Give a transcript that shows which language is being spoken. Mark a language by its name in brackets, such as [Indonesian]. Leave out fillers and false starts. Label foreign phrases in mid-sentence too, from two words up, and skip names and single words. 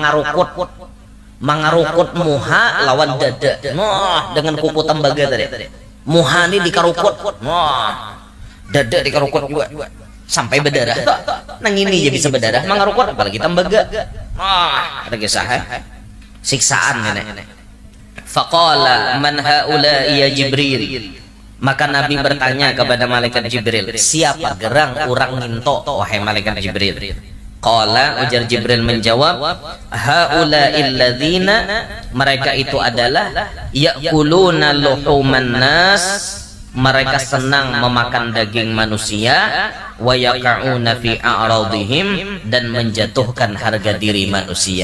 [Banjar] mangarukut muha lawan dada dengan kuku tembaga tadi muha ini dikarukut dada dikarukut juga sampai berdarah nang ini aja bisa berdarah mangarukut apalagi tembaga ada kisah siksaan nenek [Arabic] فقال من هؤلاء يا جبريل [Banjar] maka Nabi bertanya kepada malaikat Jibril siapa gerang orang nginto wahai malaikat Jibril qala ujar Jibril menjawab [Arabic] هؤلاء الذين [Banjar] mereka itu adalah [Arabic] يأكلون لحوم الناس [Banjar] mereka senang memakan daging manusia [Arabic] ويقعون في أعراضهم [Banjar] dan menjatuhkan harga diri manusia.